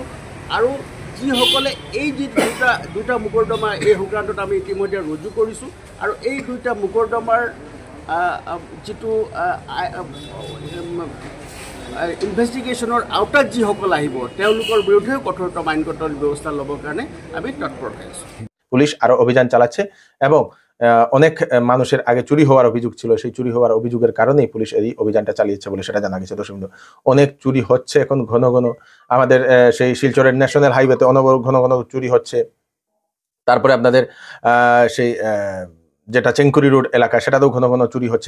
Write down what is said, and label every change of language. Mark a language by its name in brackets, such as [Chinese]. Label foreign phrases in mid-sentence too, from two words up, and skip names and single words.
[Assamese] আৰু যিসকলে এই যি দুটা মোকৰ্দমা এই সংক্ৰান্তত আমি ইতিমধ্যে ৰুজু কৰিছোঁ আৰু এই দুটা মোকৰ্দমাৰ যিটো ইনভেষ্টিগেশ্যনৰ আওতাত যিসকল আহিব তেওঁলোকৰ বিৰুদ্ধেও কঠোৰতম আইনগত ব্যৱস্থা ল'বৰ কাৰণে আমি তৎপৰ হৈ আছোঁ। [Bangla] পুলিশ আরো অভিযান চালাচ্ছে এবং অনেক মানুষের আগে চুরি হওয়ার অভিযোগ ছিল, সেই চুরি হওয়ার অভিযোগের কারণেই পুলিশ এই অভিযানটা চালিয়েছে বলে সেটা জানা গেছে। দর্শক, অনেক চুরি হচ্ছে এখন ঘন ঘন আমাদের সেই শিলচরের [English] national highway [Bangla] ঘন ঘন চুরি হচ্ছে। তারপরে আপনাদের সেই যেটা চেঙ্কুরি রোড এলাকা সেটাতেও ঘন ঘন চুরি হচ্ছে।